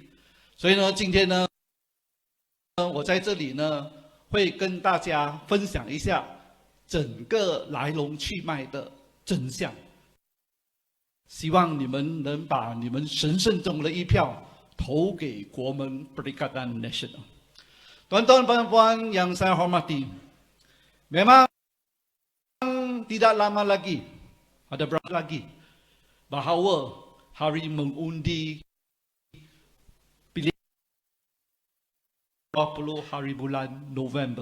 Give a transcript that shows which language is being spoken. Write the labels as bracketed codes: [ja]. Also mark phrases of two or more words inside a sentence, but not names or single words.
[zh] 所以呢，今天呢，我在这里呢，会跟大家分享一下整个来龙去脉的真相。希望你们能把你们神圣中的一票投给国门 Perikatan Nasional. [ms] Tuan-tuan puan-puan yang saya hormati, memang tidak lama lagi, ada berapa lagi, bahawa hari mengundi pilihan 20 hari bulan November.